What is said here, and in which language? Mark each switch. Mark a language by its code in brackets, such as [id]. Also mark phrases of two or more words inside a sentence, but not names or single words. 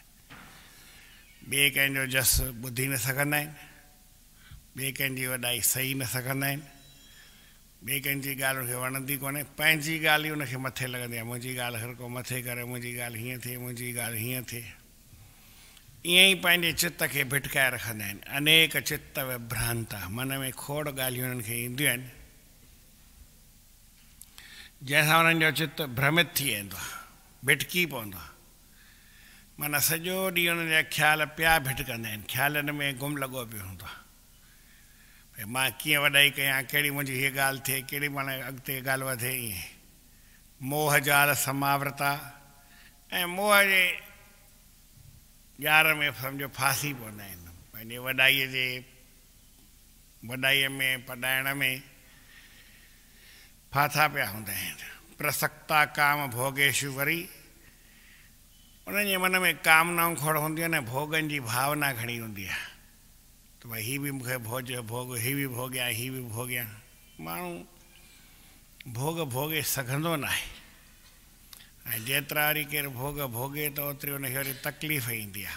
[sd] ॿिए कंहिंजो जस ॿुधी न सघंदा आहिनि, ॿिए कंहिंजी वॾाई सही न सघंदा आहिनि, ॿिए कंहिंजी ॻाल्हि उनखे वणंदी कोन्हे, पंहिंजी ॻाल्हि ई उनखे मथे लॻंदी आहे। मुंहिंजी ॻाल्हि हर को मथे करे, मुंहिंजी ॻाल्हि हीअं थिए, मुंहिंजी ॻाल्हि हीअं थिए। ईअं ई पंहिंजे चित्त खे भिटकाए रखंदा आहिनि। [sa] अनेक चित्त विभ्रांता, [sd] मन में खोड़ ॻाल्हियूं उन्हनि खे ईंदियूं आहिनि जंहिंसां उन्हनि जो चित्त भ्रमित थी वेंदो आहे, भिटकी पवंदो आहे। माना सॼो ॾींहुं उन्हनि जा ख़्याल पिया भिटकंदा आहिनि, ख़्यालनि में गुम लॻो पियो हूंदो आहे। भई मां कीअं वॾाई कयां, कहिड़ी मुंहिंजी हीअ ॻाल्हि थिए, कहिड़ी माना अॻिते ॻाल्हि वधे। ईअं [sa] मोह जाल समावृता, [sd] ऐं मोह जे ॼार में सम्झो फासी पवंदा आहिनि। पंहिंजे वॾाईअ में पढ़ाइण में फाथा पिया हूंदा आहिनि। [sa] प्रसक्ता काम भोगेशु, [sd] वरी उन्हनि जे मन में कामनाऊं खोड़ हूंदियूं आहिनि, भोगनि जी भावना घणी हूंदी आहे। त भई हीअ बि मूंखे भोग, हीअ बि भोॻियां, हीअ बि भोॻियां। माण्हू भोग भोगे सघंदो न आहे, ऐं जेतिरा वरी केरु भोग भोगे त ओतिरी उनखे वरी तकलीफ़ ईंदी आहे।